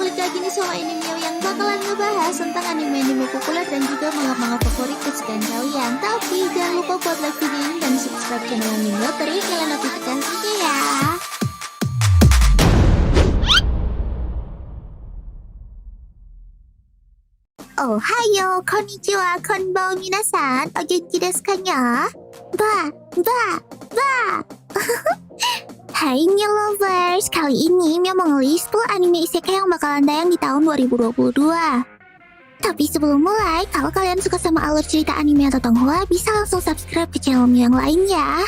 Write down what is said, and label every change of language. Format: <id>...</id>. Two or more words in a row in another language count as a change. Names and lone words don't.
<id>lagi nih sama Animio yang bakalan ngebahas tentang anime-anime populer dan juga manga-manga favorit kesukaan kalian. Tapi jangan lupa buat like video ini dan subscribe channel Animio, terus nyalain notifikasinya ya.</id> <ja>おはよう、こんにちは、こんばんは皆さん、お元気ですかにゃ？ば.</ja> <id>Hai Mio Lovers, kali ini Mio mau ngelis 10 anime isekai yang bakalan tayang di tahun 2022. Tapi sebelum mulai, kalau kalian suka sama alur cerita anime atau Tonghua, bisa langsung subscribe ke channel Mio yang lain ya.</id>